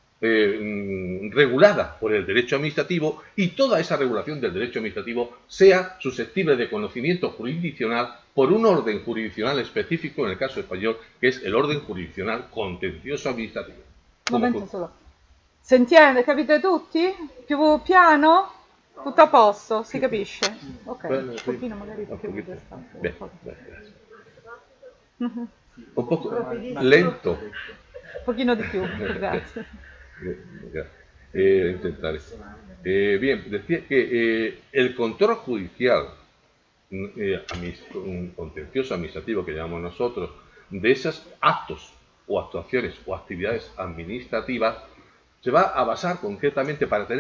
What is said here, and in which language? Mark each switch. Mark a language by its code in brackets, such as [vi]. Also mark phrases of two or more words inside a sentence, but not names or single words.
[es] regulada por el derecho administrativo y toda esa regulación del derecho administrativo sea susceptible de conocimiento jurisdiccional por un orden jurisdiccional específico, en el caso español, que es el orden jurisdiccional contencioso administrativo. Un momento solo. Si entiende? [it] Capite tutti? Più piano? Tutto a posto? Si capisce? Ok, un pochino magari più distante. Bene, grazie. Un poco lento. Un pochino di più, grazie. [es] Intentaré. Bien, decía que el control judicial, un contencioso administrativo que llamamos nosotros, de esos actos o actuaciones o actividades administrativas, se va a basar concretamente para tener